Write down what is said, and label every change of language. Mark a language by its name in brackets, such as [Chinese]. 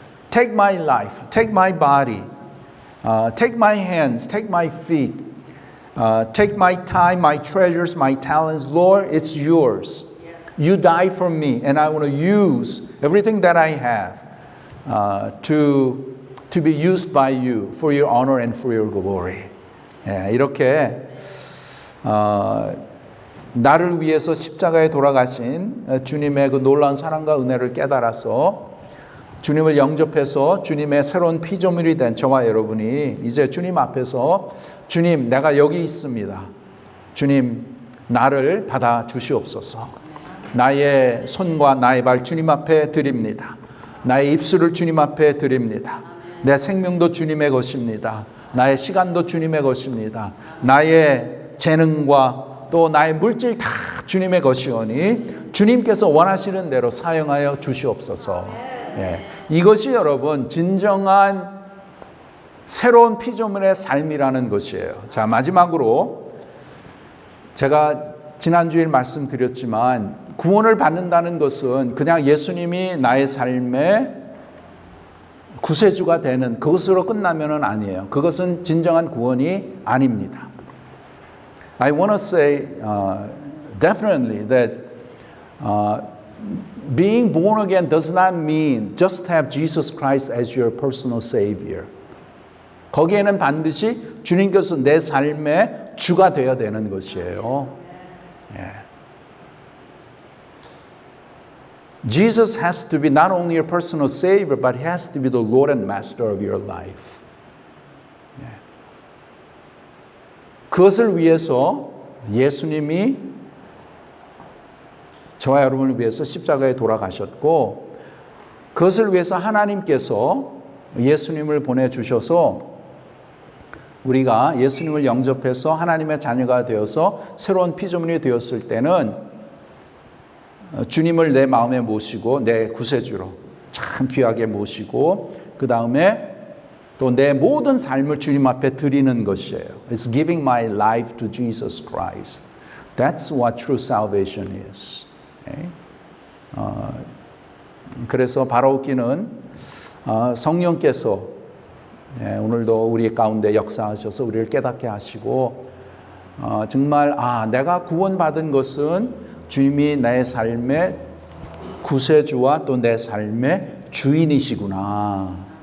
[English] Take my life, take my body, take my hands, take my feet, take my time, my treasures, my talents. Lord, it's yours. Yes. You died for me, and I want to use everything that I have to be used by you for your honor and for your glory. [Korean] 이렇게 나를 위해서 십자가에 돌아가신 주님의 그 놀라운 사랑과 은혜를 깨달아서 주님을 영접해서 주님의 새로운 피조물이 된 저와 여러분이 이제 주님 앞에서 주님, 내가 여기 있습니다. 주님, 나를 받아 주시옵소서. 나의 손과 나의 발 주님 앞에 드립니다. 나의 입술을 주님 앞에 드립니다. 내 생명도 주님의 것입니다. 나의 시간도 주님의 것입니다. 나의 재능과 또 나의 물질 다 주님의 것이오니 주님께서 원하시는 대로 사용하여 주시옵소서. 예, 이것이 여러분 진정한 새로운 피조물의 삶이라는 것이에요. 자, 마지막으로 제가 지난주에 말씀드렸지만 구원을 받는다는 것은 그냥 예수님이 나의 삶의 구세주가 되는 그것으로 끝나면은 아니에요. 그것은 진정한 구원이 아닙니다. [English] I want to say definitely that being born again does not mean just have Jesus Christ as your personal savior. [Korean] 거기에는 반드시 주님께서 내 삶의 주가 되어야 되는 것이에요. 예. [English] Jesus has to be not only your personal savior, but he has to be the Lord and Master of your life. [Korean] 예. 그것을 위해서 예수님이 저와 여러분을 위해서 십자가에 돌아가셨고 그것을 위해서 하나님께서 예수님을 보내주셔서 우리가 예수님을 영접해서 하나님의 자녀가 되어서 새로운 피조물이 되었을 때는 주님을 내 마음에 모시고 내 구세주로 참 귀하게 모시고 그 다음에 또 내 모든 삶을 주님 앞에 드리는 것이에요. [English] It's giving my life to Jesus Christ. That's what true salvation is. Okay? [Korean] 그래서 바라옵기는 성령께서 오늘도 우리 가운데 역사하셔서 우리를 깨닫게 하시고 정말 내가 구원받은 것은 주님이 내 삶의 구세주와 또 내 삶의 주인이시구나.